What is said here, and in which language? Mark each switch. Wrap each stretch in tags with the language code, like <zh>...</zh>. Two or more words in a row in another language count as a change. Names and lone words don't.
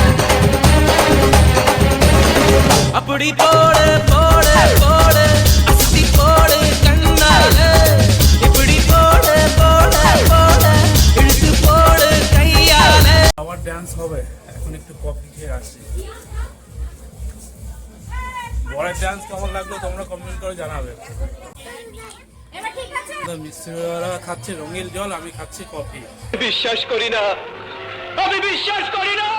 <ta>அப்படி போடு போடு போடு அஸ்தி போடு கண்ணாலே இப்படி போடு போடு போடு இழுத்து போடு கையாலே</ta> <bn>আবার ডান্স হবে, এখন একটু কফি খেয়ে আসি। বড়ের ডান্স কেমন লাগলো তোমরা কমেন্ট করে জানাবে। মিস্ত্রিরা খাচ্ছে রঙিন জল, আমি খাচ্ছি কফি। বিশ্বাস করি না, আমি বিশ্বাস করি না।</bn>